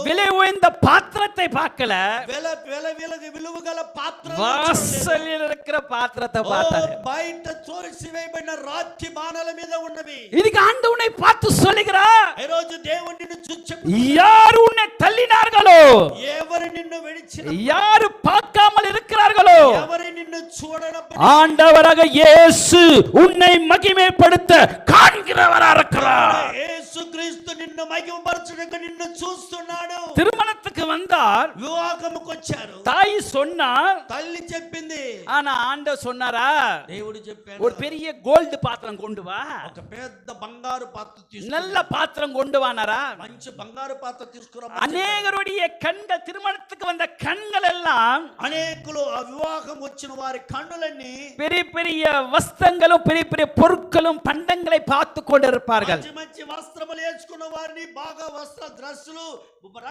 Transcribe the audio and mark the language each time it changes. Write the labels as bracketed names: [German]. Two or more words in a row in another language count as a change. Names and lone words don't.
[Tamil] விலை உயர்ந்த பாத்திரத்தை பார்க்கல, [Telugu] విలువగల పాత్ర [Tamil] வாசலில் இருக்கிற பாத்திரத்தை பார்த்தாரு. [Telugu] బయట తోసివేయబడిన రాతి బాణల మీద ఉన్నవి. [Tamil] இதுக்கு ஆண்டவனை பார்த்து சொல்லுகிறார், [Telugu] ఈ రోజు దేవుడు నిన్ను చూచి [Tamil] யார் உன்னை தள்ளினார்களோ, [Telugu] ఎవరు నిన్ను విడిచిన, [Tamil] யார் பார்க்காமல் இருக்கிறார்களோ, [Telugu] ఎవరు నిన్ను చూడనప్పుడు [Tamil] ஆண்டவராக இயேசு உன்னை மகிமைப்படுத்த காண்கிறவராக இருக்கிறார். [Telugu] యేసుక్రీస్తు నిన్ను మహిమపరచుటకు నిన్ను చూస్తున్నాడు. [Tamil] திருமணத்துக்கு வந்தார், [Telugu] వివాహముకు వచ్చారు. [Tamil] தாய் சொன்னார், [Telugu] తల్లి చెప్పింది, [Tamil] ஆனா ஆண்டவர் சொன்னாரா, [Telugu] దేవుడు చెప్పాడు, [Tamil] ஒரு பெரிய கோல்டு பாத்திரம் கொண்டு வா, [Telugu] ఒక పెద్ద బంగారు పాత్ర తీసుకురా, [Tamil] நல்ல பாத்திரம் கொண்டு வானாரா. [Telugu] మంచి బంగారు పాత్ర తీసుకురా. [Tamil] அநேகருடைய கண்கள், திருமணத்துக்கு வந்த கண்கள் எல்லாம் [Telugu] అనేకులు ఆ వివాహం వచ్చిన వారి కన్నులన్నీ [Tamil] பெரிய பெரிய வஸ்திரங்களும் பெரிய பெரிய பொருட்களும் பண்டங்களை பார்த்து கொண்டிருப்பார்கள். [Telugu] మంచి మంచి వస్త్రములు వేసుకున్న వారిని, బాగా వస్త్ర డ్రెస్సులు